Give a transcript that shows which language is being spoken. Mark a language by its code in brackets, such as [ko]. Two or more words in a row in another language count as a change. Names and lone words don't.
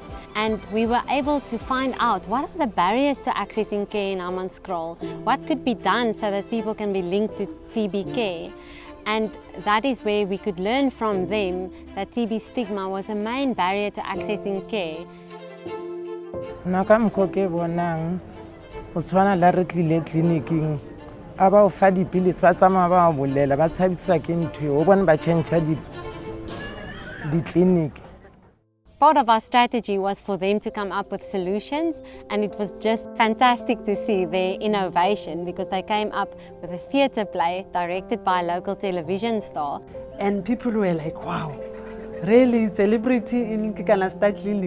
[tn] And we were able to find out what are the barriers to accessing care in Hammanskraal, what could be done so that people can be linked to TB care. And that is where we could learn from them that TB stigma was a main barrier to accessing care. Go tshwana la re tlile tleliniking a ba o fa dipilisi ba tsamaya ba bolela ba tshabisa ke ntho o bone ba change ditleliniki. [en] Part of our strategy was for them to come up with solutions, and it was just fantastic to see their innovation because they came up with a theatre play directed by a local television star. And people were like, wow, really, celebrity in Kikanasta Clinic.